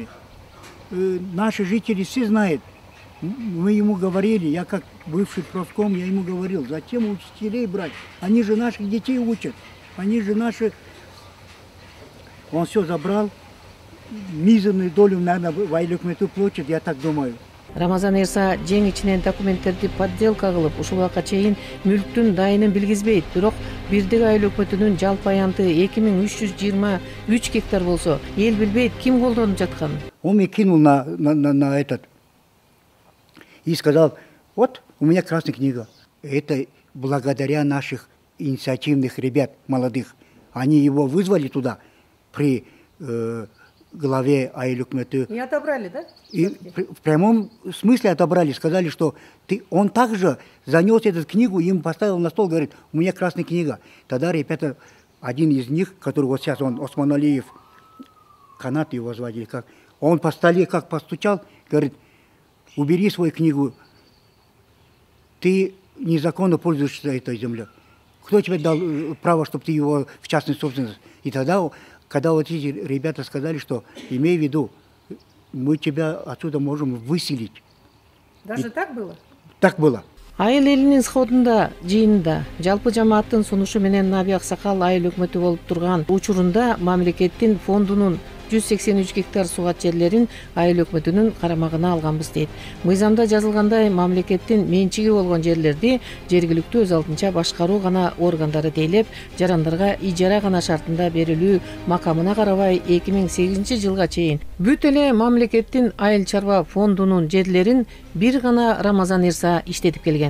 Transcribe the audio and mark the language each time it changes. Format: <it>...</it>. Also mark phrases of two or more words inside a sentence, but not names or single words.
<ru>Наши жители все знают. Мы ему говорили, я как бывший профком, я ему говорил, зачем учителей брать? Они же наших детей учат. Они же наши... Он все забрал. Мизерную долю, наверное, в</ru> <ky>айыл өкмөтү</ky> <ru>платит, я так думаю.</ru> <ky>Рамазан Эрса жең ичинен документтерди подделка кылып, ушул убакка чейин мүлктүн дайынын билгизбейт. Бирок бирдик айыл өкмөтүнүн жалпы аянты 2323 гектар болсо, эл билбейт ким колдонуп жатканын.</ky> <ru>Он мне кинул на этот и сказал, вот у меня красная книга. Это благодаря наших инициативных ребят, молодых. Они его вызвали туда при главе</ru> <ky>айыл өкмөтү.</ky> <ru>И отобрали, да? И в прямом смысле отобрали, сказали, что он также занес эту книгу, им поставил на стол, говорит, у меня красная книга. Тогда ребята, один из них, который вот сейчас, он Османалиев, Канат его звали, как, он по столе как постучал, говорит, убери свою книгу, ты незаконно пользуешься этой землей. Кто тебе дал право, чтобы ты его в частной собственности? И тогда, когда вот эти ребята сказали, что имей в виду, мы тебя отсюда можем выселить. Даже так было? Так было.</ru> <ky>Айыл элинин сходунда, жыйынында, жалпы жамааттын сунушу менен Наби Аксакал айыл өкмөтү болуп турган учурунда мамлекеттин фондунун 183 гектар сугат жерлерин айыл өкмөтүнүн карамагына алганбыз дейт. Мыйзамда жазылгандай мамлекеттин менчиги болгон жерлерди жергиликтүү өз алдынча башкаруу гана органдары тейлеп, жарандарга ижара гана шартында берилүү макамына карабай 2008 жылга чейин бүт эле мамлекеттин айыл чарба фондунун жерлерин бир гана Рамазан Эрса иштетип келген.</ky>